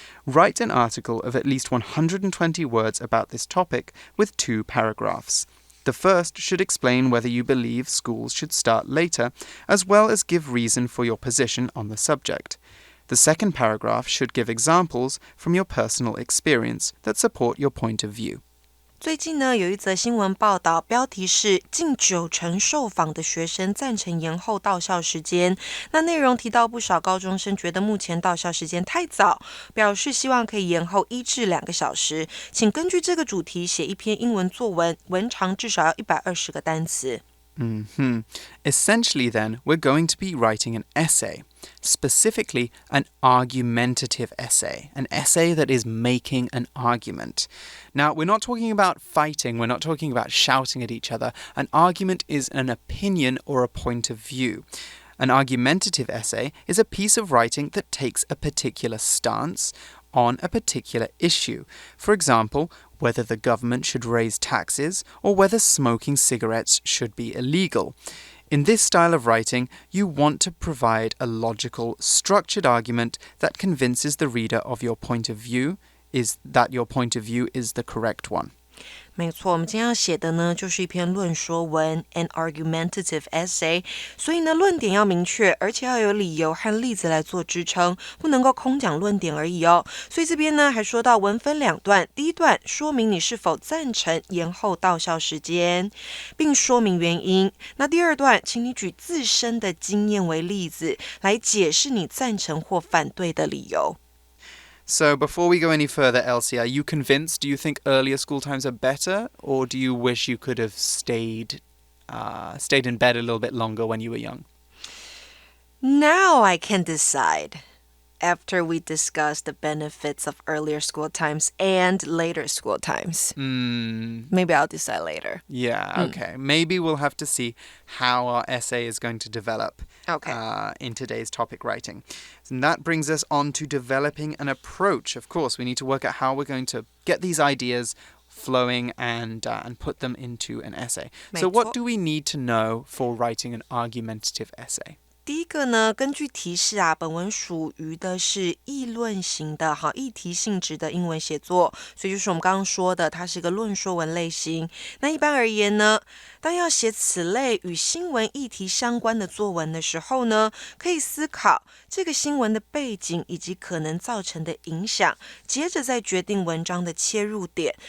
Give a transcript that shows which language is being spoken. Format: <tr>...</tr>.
<en>Write an article of at least 120 words about this topic with 2 paragraphs. The first should explain whether you believe schools should start later, as well as give reason for your position on the subject. The second paragraph should give examples from your personal experience that support your point of view.</en> <zh>最近呢，有一则新闻报道，标题是近90%受访的学生赞成延后到校时间。那内容提到不少高中生觉得目前到校时间太早，表示希望可以延后1至2个小时。请根据这个主题写一篇英文作文，文长至少要120个单词。</zh> <en>Essentially then, we're going to be writing an essay, specifically an argumentative essay, an essay that is making an argument. Now, we're not talking about fighting, we're not talking about shouting at each other. An argument is an opinion or a point of view. An argumentative essay is a piece of writing that takes a particular stance on a particular issue. For example, whether the government should raise taxes or whether smoking cigarettes should be illegal. In this style of writing, you want to provide a logical, structured argument that convinces the reader of your point of view is the correct one.</en> <zh>没错，我们今天要写的呢，就是一篇论说文</zh> <en>an argumentative essay。</en> <zh>所以呢，论点要明确，而且要有理由和例子来做支撑，不能够空讲论点而已哦。所以这边呢，还说到文分2段，第一段说明你是否赞成延后到校时间，并说明原因。那第二段，请你举自身的经验为例子，来解释你赞成或反对的理由。</zh> <en>So before we go any further, Elsie, are you convinced? Do you think earlier school times are better, or do you wish you could have stayed in bed a little bit longer when you were young? Now I can decide. After we discuss the benefits of earlier school times and later school times. Maybe I'll decide later. Yeah, okay. Maybe we'll have to see how our essay is going to develop in today's topic writing. And that brings us on to developing an approach. Of course, we need to work out how we're going to get these ideas flowing and put them into an essay. So what do we need to know for writing an argumentative essay?</en> <zh>第一个呢，根据提示啊，本文属于的是议论型的议题性质的英文写作，所以就是我们刚刚说的，它是一个论说文类型。那一般而言呢，当要写此类与新闻议题相关的作文的时候呢，可以思考这个新闻的背景以及可能造成的影响，接着再决定文章的切入点。</zh>